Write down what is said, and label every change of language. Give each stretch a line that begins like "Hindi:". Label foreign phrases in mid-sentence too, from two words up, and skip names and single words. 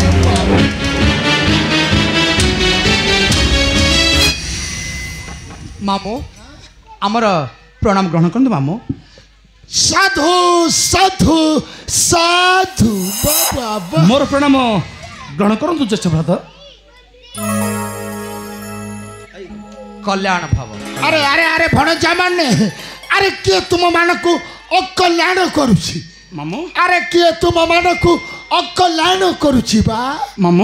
Odia: ମାମୁ ଆମର ପ୍ରଣାମ ଗ୍ରହଣ କରନ୍ତୁ ମାମୁ ସାଧୁ ସାଧୁ ସାଧୁ ବାବା ମୋର ପ୍ରଣାମ ଗ୍ରହଣ କରନ୍ତୁ ଜ୍ୟେଷ୍ଠ ଭ୍ରାତ। କଲ୍ୟାଣ ଭବ। ଆରେ ଆରେ ଆରେ ଭଣଜା ମାନେ ଆରେ କିଏ ତୁମ ମାନଙ୍କୁ ଅକଲ୍ୟାଣ କରୁଛି? ମାମୁଁ ଆରେ କିଏ ତୁମ ମାନଙ୍କୁ ଅକଲ୍ୟାଣ କରୁଛି ବା? ମାମୁଁ